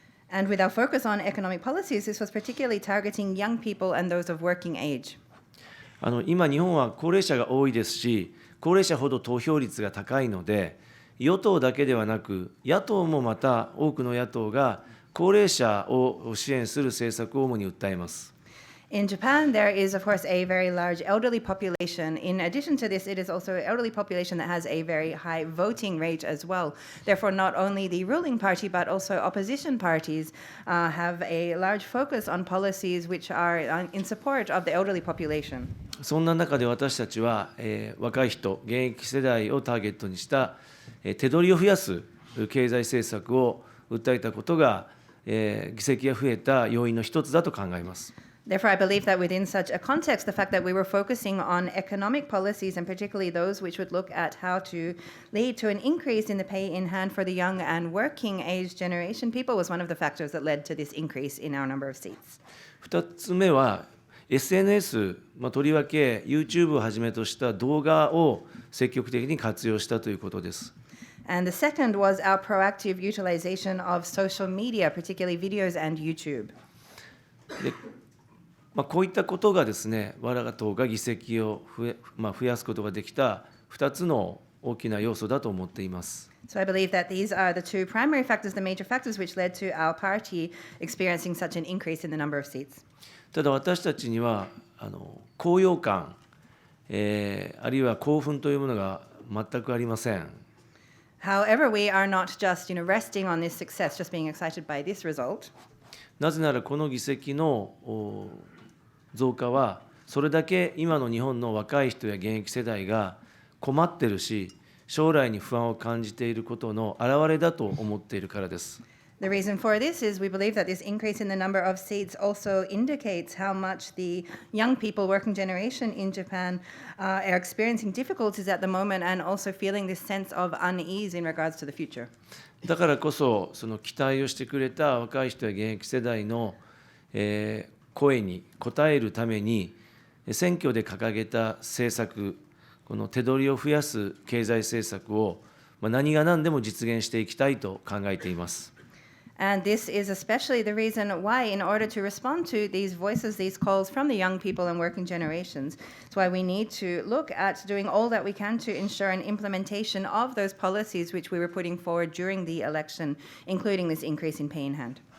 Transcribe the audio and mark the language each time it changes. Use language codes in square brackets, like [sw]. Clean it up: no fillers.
[en] And with our focus on economic policies, this was particularly targeting young people and those of working age. [ja] 今、日本は高齢者が多いですし、高齢者ほど投票率が高いので、与党だけではなく、野党もまた多くの野党が高齢者を支援する政策を主に訴えます。 [en] In Japan, there is, of course, a very large elderly population. In addition to this, it is also an elderly population that has a very high voting rate as well. Therefore, not only the ruling party, but also opposition parties have a large focus on policies which are in support of the elderly population. [ja] そんな中で私たちは、若い人、現役世代をターゲットにした、手取りを増やす経済政策を訴えたことが、議席が増えた要因の一つだと考えます。 [en] Therefore, I believe that within such a context, the fact that we were focusing on economic policies, and particularly those which would look at how to lead to an increase in the pay in hand for the young and working age generation people, was one of the factors that led to this increase in our number of seats. [ja] 2つ目は、SNS、とりわけ YouTube をはじめとした動画を積極的に活用したということです。 [en] And the second was our proactive utilization of social media, particularly videos and YouTube. [ja] こういったことがですね、我が党が議席を増やすことができた2つの大きな要素だと思っています。 [en] So I believe that these are the two primary factors, the major factors which led to our party experiencing such an increase in the number of seats. [ja] ただ私たちには高揚感、あるいは興奮というものが全くありません。 [en] However, we are not just, resting on this success, just being excited by this result. [ja] なぜならこの議席の増加はそれだけ今の日本の若い人や現役世代が困ってるし、将来に不安を感じていることの表れだと思っているからです。 [en] The reason for this is we believe that this increase in the number of seats also indicates how much the young people, working generation in Japan, are experiencing difficulties at the moment and also feeling this sense of unease in regards to the future. [ja] だからこそ、その期待をしてくれた若い人や現役世代の、声に応えるために、選挙で掲げた政策、この手取りを増やす経済政策を、何が何でも実現していきたいと考えています。 [en] And this is especially the reason why, in order to respond to these voices, these calls from the young people and working generations, it's why we need to look at doing all that we can to ensure an implementation of those policies which we were putting forward during the election, including this increase in pay in hand.